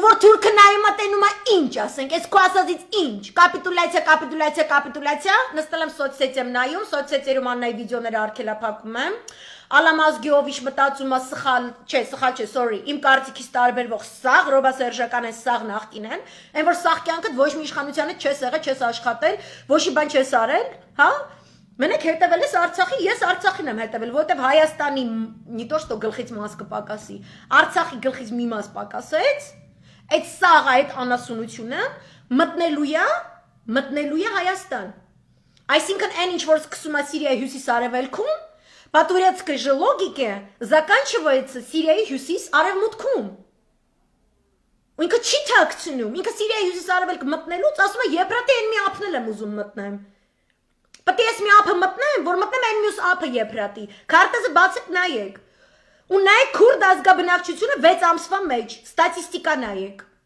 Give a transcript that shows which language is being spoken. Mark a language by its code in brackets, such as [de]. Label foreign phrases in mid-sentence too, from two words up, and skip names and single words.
[hy] որ թուրքը նայում է տենում է ինչ ասենք, ես քո ասածից ինչ, կապիտուլյացիա, նստել եմ սոցսետիեմ նայում, սոցսետիերում Աննայի վիդեոները արգելափակում եմ, Ալամազգիովիչ մտածում է սխալ չէ, sorry, իմ կարծիքից տարբերվող սաղ, Ռոբա Սերժական են սաղ նախկին են, այն որ սաղ կյանքդ ոչ մի իշխանության հետ չես եղել, չես աշխատել, ոչ մի բան չես արել, հա? Մենակ հետևել ես Արցախի, ես Արցախին եմ հետևել, որովհետև Հայաստանի [ru] не то что [hy] գլխից մաս կպակասի, Արցախի գլխից մի մաս պակասեց, այդ սաղը, այդ անասունությունը մտնելու է Հայաստան։ Այսինքն այն ինչ որ սկսում է Սիրիայի հյուսիս-արևելքում, [ru] по турецкой же логике заканчивается [hy] Սիրիայի հյուսիս-արևմուտքում։ Ու ինքը չի թաքցնում, ինքը Սիրիայի հյուսիս-արևելք մտնելուց ասում է Եփրատի այն մի ափն եմ ուզում մտնեմ։ Պետք է ես մի ափը մտնեմ, որ մտնեմ այն մյուս ափը Եփրատի։ Քարտեզը բացեք նայեք։ Ու նայեք քուրդ ազգաբնակչությունը 6 ամսվա մեջ, ստատիստիկա նայեք։